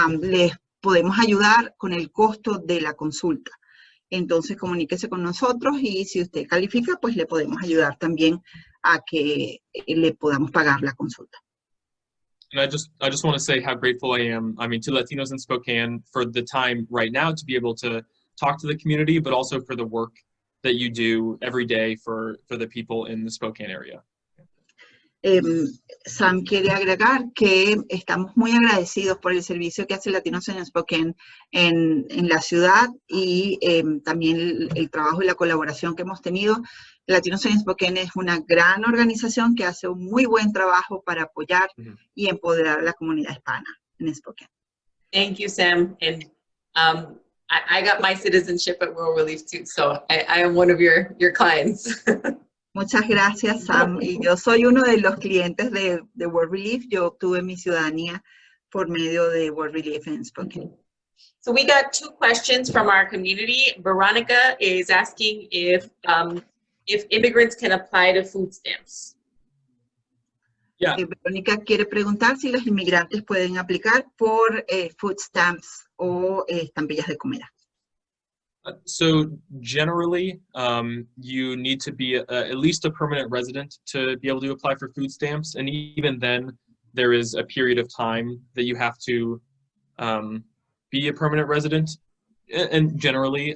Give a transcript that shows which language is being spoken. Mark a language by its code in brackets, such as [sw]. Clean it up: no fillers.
[es] Les podemos ayudar con el costo de la consulta. Entonces comuníquese con nosotros y si usted califica, pues le podemos ayudar también a que le podamos pagar la consulta. [en] And I just want to say how grateful I am, to Latinos in Spokane for the time right now to be able to talk to the community, but also for the work that you do every day for the people in the Spokane area. [es] Sam quiere agregar que estamos muy agradecidos por el servicio que hace Latinos en Spokane en la ciudad y también el trabajo y la colaboración que hemos tenido. Latinos en Spokane es una gran organización que hace un muy buen trabajo para apoyar y empoderar a la comunidad hispana en Spokane. [en] Thank you, Sam. And I got my citizenship at World Relief too, so I am one of your clients. [es] Muchas gracias, Sam. Y yo soy uno de los clientes de World Relief. Yo obtuve mi ciudadanía por medio de World Relief en Spokane. [en] So we got 2 questions from our community. Veronica is asking if immigrants can apply to food stamps. Yeah. [es] Verónica quiere preguntar si los inmigrantes pueden aplicar por food stamps o estampillas de comida. [en] So generally, you need to be at least a permanent resident to be able to apply for food stamps. And even then, there is a period of time that you have to be a permanent resident, and generally.